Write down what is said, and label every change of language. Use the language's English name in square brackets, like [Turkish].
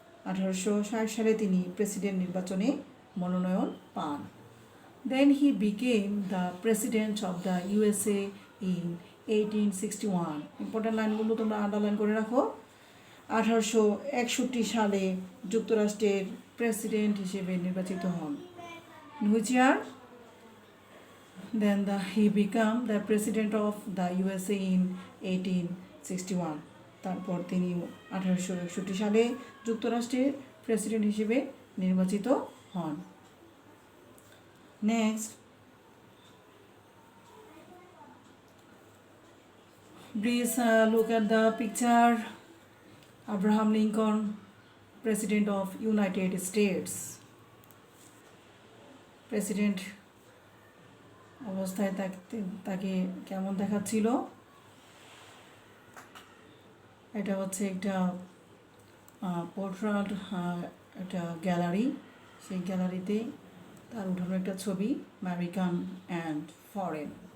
[Bangla] 1860 সালে তিনি প্রেসিডেন্ট নির্বাচনে মনোনয়ন পান। [English] Then he became the president of the USA in 1861. [Bangla] Important লাইনগুলো তোমরা আন্ডারলাইন করে রাখো। 1861 সালে যুক্তরাষ্ট্রের প্রেসিডেন্ট হিসেবে নির্বাচিত হন। [English] Which year? Then he became the president of the USA in 1861. [Bangla] তারপর তিনি 1861 সালে যুক্তরাষ্ট্রের প্রেসিডেন্ট হিসেবে নির্বাচিত হন। [English] Next, please look at the picture. Abraham Lincoln, President of United States. [Bangla] President অবস্থায় তাকে কেমন দেখাচ্ছিল? এটা হচ্ছে একটা পোর্ট্রেট, একটা গ্যালারি। সেই গ্যালারিতে তার উঠানো একটা ছবি, আমেরিকান অ্যান্ড ফরেন।